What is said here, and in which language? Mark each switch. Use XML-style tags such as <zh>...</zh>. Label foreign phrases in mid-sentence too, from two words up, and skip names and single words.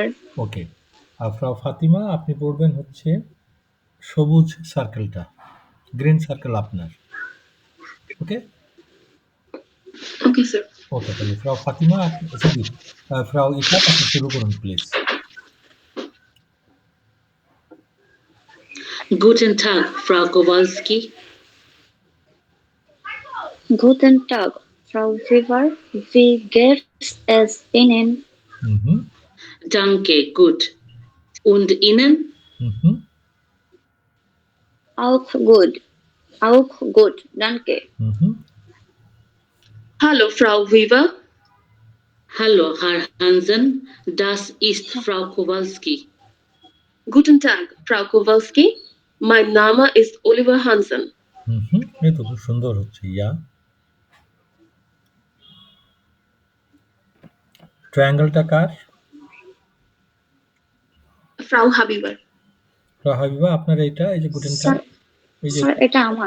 <bn>ওকে, আর ফ্রাউ ফাতিমা, আপনি পড়বেন হচ্ছে সবুজ সার্কেলটা,</bn> <en>green circle</en> <bn>আপনার। ওকে,</bn> <en>Okay, sir.</en> <bn>ওকে, তাহলে ফ্রাউ ফাতিমা, সরি, ফ্রাউ ইশাক, আপনি শুরু করুন প্লিজ।</bn> <de>Guten Tag, Frau Kowalski. Guten Tag, Frau Weber. Wie geht es Ihnen? Mhm. Danke, gut. Und Ihnen? Mhm. Auch gut. Auch gut, danke. Mhm. Hallo, Frau Weber. Hallo, Herr Hansen. Das ist Frau Kowalski. Guten Tag, Frau Kowalski. Mein Name ist Oliver Hansen.</de> <bn>Mhm. এই তো খুব সুন্দর হচ্ছে, ইয়া। ট্রায়াঙ্গেলটা কার?</bn> <de>Frau Habiber.</de> <bn>ফ্রাউ হাবিবা, আপনার এইটা, এই যে</bn> <de>Guten Tag,</de> <bn>এই যে স্যার এটা আমার।</bn>